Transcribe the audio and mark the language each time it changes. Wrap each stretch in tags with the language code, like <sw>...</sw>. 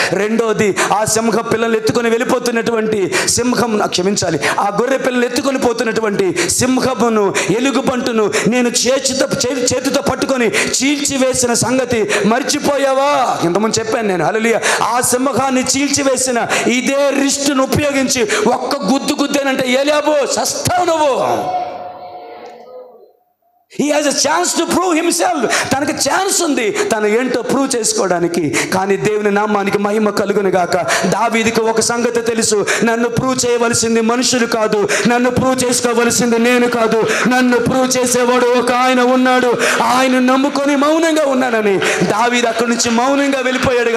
<te>రెండోది, ఆ సింహ పిల్లలు ఎత్తుకొని వెళ్ళిపోతున్నటువంటి క్షమించాలి, ఆ గొర్రె పిల్లలు ఎత్తుకొని పోతున్నటువంటి సింహమును, ఎలుగుబంటును నేను చేతితో పట్టుకొని చీల్చివేసిన సంగతి మర్చిపోయావా? ఇంతకుముందు చెప్పాను నేను. హల్లెలూయా. ఆ సింహాన్ని చీల్చివేసిన ఇదే రిస్టును ఉపయోగించి ఒక్క గుద్దేనంటే ఏలియాబు సస్తావు నువ్వు.</te> <en>He has a chance to prove himself.</en> <te>తనకు ఛాన్స్ ఉంది తను ఏంటో ప్రూవ్ చేసుకోవడానికి. కానీ దేవుని నామానికి మహిమ కలుగును గాక. దావీదుకు ఒక సంగతి తెలుసు, నన్ను ప్రూవ్ చేయవలసింది మనుషులు కాదు, నన్ను ప్రూవ్ చేసుకోవలసింది నేను కాదు, నన్ను ప్రూవ్ చేసేవాడు ఒక ఆయన ఉన్నాడు, ఆయన నమ్ముకొని మౌనంగా ఉన్నానని దావీదు అక్కడి నుంచి మౌనంగా వెళ్ళిపోయాడు.</te>